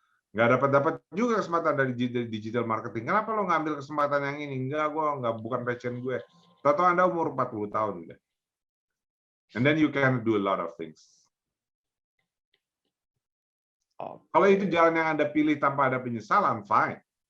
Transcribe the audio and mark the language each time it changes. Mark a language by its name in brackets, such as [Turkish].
[Indonesian] Nggak dapat juga kesempatan dari digital marketing. Kenapa lo ngambil kesempatan yang ini? Bukan passion gue. Tahu Anda umur 40 tahun udah. [English] And then you can do a lot of things. [Indonesian] Kalau itu jalan yang Anda pilih tanpa ada penyesalan, fine.